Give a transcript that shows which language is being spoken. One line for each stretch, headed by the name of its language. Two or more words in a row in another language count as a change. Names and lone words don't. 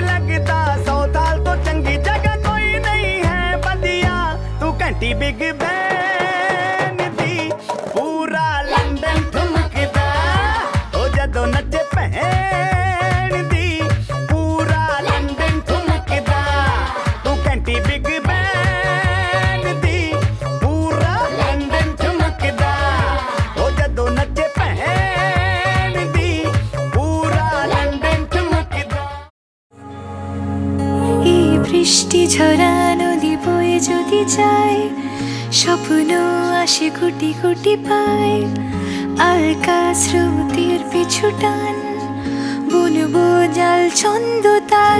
Punjabi: ਲੱਗਦਾ 100 ਸਾਲ ਤੋਂ ਚੰਗੀ ਜਗ੍ਹਾ ਕੋਈ ਨਹੀਂ ਹੈ ਵਧੀਆ, ਤੂੰ ਘੰਟੀ ਬਿਗ ਬੈਨ ਦੀ, ਪੂਰਾ ਲੰਡਨ ਠੁਮਕਦਾ, ਉਹ ਜਦੋਂ ਨੱਚੇ ਭੈਣ ਦੀ, ਪੂਰਾ ਲੰਡਨ ਠੁਮਕਦਾ, ਤੂੰ ਘੰਟੀ ਬਿਗ ਬੈਨ ਦੀ, ਪੂਰਾ ਲੰਡਨ ਠੁਮਕਦਾ, ਉਹ ਜਦੋਂ ਨੱਚੇ ਭੈਣ ਦੀ, ਪੂਰਾ ਲੰਡਨ ਠੁਮਕਦਾ।
Bangla: এই বৃষ্টি ঝরা নদী বয়ে যদি যায়, স্বপ্ন আসে কোটি কোটি পায়, আলকা স্রোতের পিছু টান, বুনবো জাল ছন্দ তাল।